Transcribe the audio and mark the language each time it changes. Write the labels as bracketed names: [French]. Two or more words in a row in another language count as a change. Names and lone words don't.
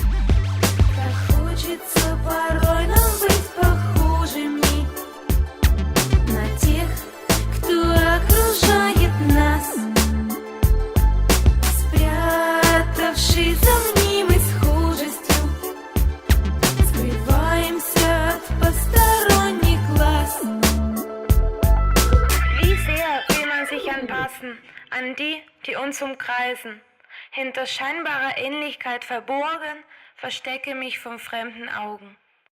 [Russian] Так хочется порой нам быть похожими на тех, кто окружает нас, спрятавшись за мнимой схожестью, скрываемся от посторонних глаз. [German] Wie sehr will man sich anpassen an die, die uns umkreisen? Hinter scheinbarer Ähnlichkeit verborgen, verstecke mich von fremden Augen.